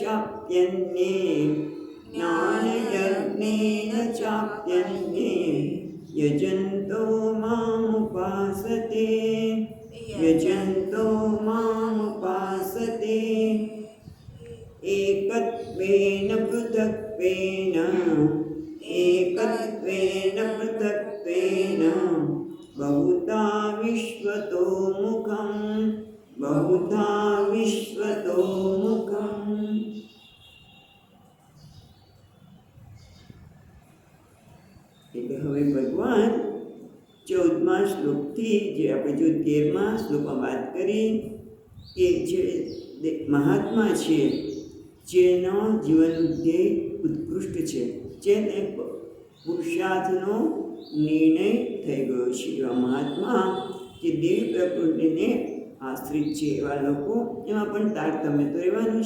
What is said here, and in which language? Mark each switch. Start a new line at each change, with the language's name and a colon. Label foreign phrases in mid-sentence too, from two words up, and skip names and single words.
Sanskrit: चाप्यन्ये यजन्तो मामुपासते एकत्वेन पृथक्त्वेन बहुधा विश्वतो मुखम्।
Gujarati: એટલે હવે ભગવાન 14મા શ્લોકથી જે આપણે જો 13મા શ્લોકમાં વાત કરી કે જે મહાત્મા છે જેનો જીવન ધ્યેય ઉત્કૃષ્ટ છે, જેને પુરુષાર્થનો નિર્ણય થઈ ગયો છે, એવા મહાત્મા જે દેવી પ્રકૃતિને આશ્રિત છે એવા લોકો, એમાં પણ તારતમ્ય તો રહેવાનું જ.